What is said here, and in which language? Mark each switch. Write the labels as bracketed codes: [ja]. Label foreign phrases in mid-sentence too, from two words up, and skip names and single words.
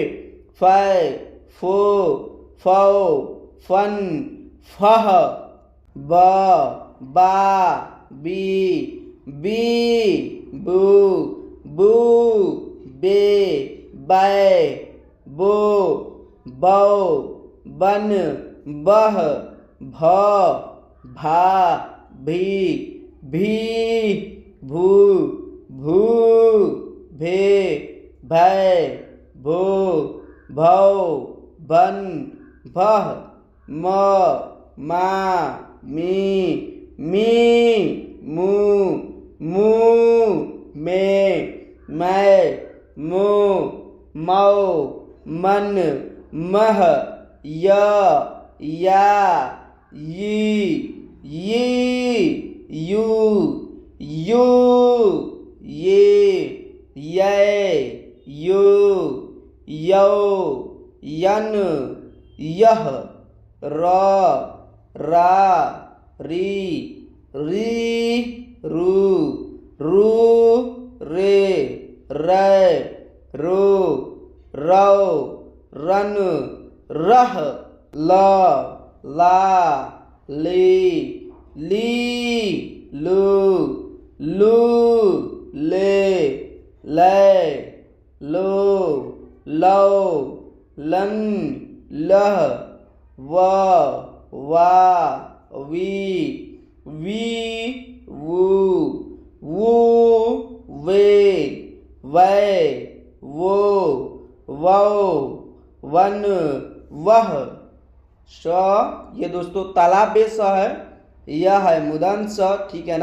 [hi] फै फो फौ फन फह ब, बा, बी, बू, बू, बे, बै, बो, बौ, बन, बह, भ, भा, भी, भू, भू, भे, भै, भो, भौ, भन, भह, म, मा, मी, मू, मे, मै, मो, मौ, मन, मह, य, या, यी, यू, ये, यो, यन, यह, र, रा, री, रू, रे, रो, रौ, रन, रह, ल, ला, ली, लू, ले, लो, लो, लन, लह, वा, वी, वू, वे, वो, वन, वह, श। ये दोस्तों तालाब स है, यह है मुदन स, ठीक है ना।